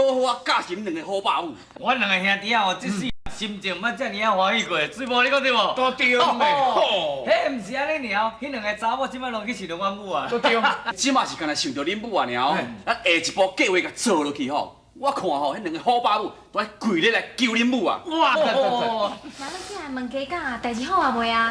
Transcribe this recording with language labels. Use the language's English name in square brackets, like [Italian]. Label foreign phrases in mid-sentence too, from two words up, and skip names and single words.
[Min Nan Chinese] 我嫁是两个好爸母。我两个兄弟啊，这世心情毋捌遮尔啊欢喜过，水某你讲对无？都对咩？吼，迄毋是安尼尔，迄两个查某即摆拢去想着阮母啊。都对。即马是干那想着恁母啊尔，咱下一步计划甲做落去吼。我看吼，迄两个好爸母都爱跪咧来求恁母啊！哇！那咱进来问家讲啊，代志好啊未啊？